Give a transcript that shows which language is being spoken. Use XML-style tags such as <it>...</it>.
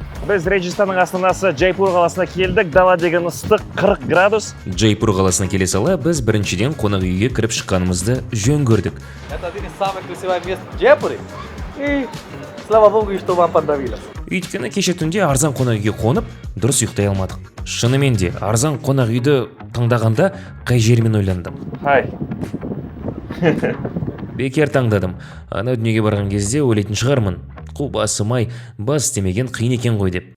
<kk>Біз Реджистанның астанасы Джайпур қаласына келдік. Дала деген ыстық 40 градус. Джайпур қаласына келе сала біз біріншіден қонақ үйге кіріп шыққанымызды жөн көрдік.</kk> <ru>Это один из самых красивых мест в Джайпуре. И слава богу, что вам понравилось.</ru> <kk>Өйткені кеше түнде арзан қонақ үйге қонып, дұрыс ұйықтай алмадық. Шынымен де арзан қонақ үйді таңдағанда қай жермен ойландым.</kk> <en>Хай.</en> <kk>Бекер таңдадым. Ана дүниеге барған кезде ойлайтын шығармын. Қу басымай, бас істемеген қиын екен ғой деп.</kk>